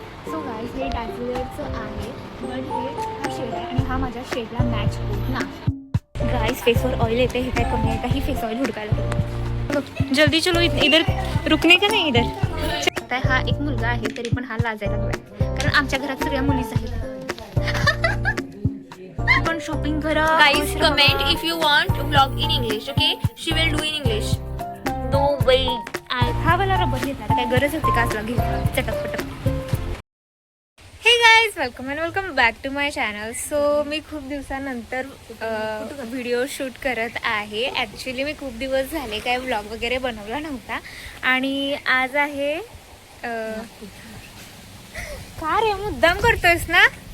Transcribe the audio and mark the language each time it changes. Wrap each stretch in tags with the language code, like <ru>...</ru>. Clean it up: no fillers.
<mr>So guys हे डायफुलरचं आहे, पण हे हा शेड आहे आणि हा माझ्या शेडला मॅच होत ना. गाईज फेसवर ऑइल येते, हे काय कमी आहे का? ही फेस ऑइल हुडकायला.</mr> <hi>जल्दी चलो, इधर रुकणे का नाही इधर.</hi> <mr>हा एक मुलगा आहे तरी पण हा लाजायला लागलाय, कारण आमच्या घरात सगळ्या मुलीच आहेत. पण शॉपिंग करा.</mr> <en>Guys, comment if you want to vlog in English, okay? She will do in English. No way.</en> <mr>हा वाला रबर घेतला, काय गरज होती का असला घेतला चटकपटक.</mr> <en>हे guys, welcome back to my channel.</en> <mr>So मी खूप दिवसानंतर व्हिडिओ शूट करत आहे. ॲक्च्युली मी खूप दिवस झाले काय व्लॉग वगैरे बनवला नव्हता आणि आज आहे का रे मुद्दाम करतोयस ना.</mr>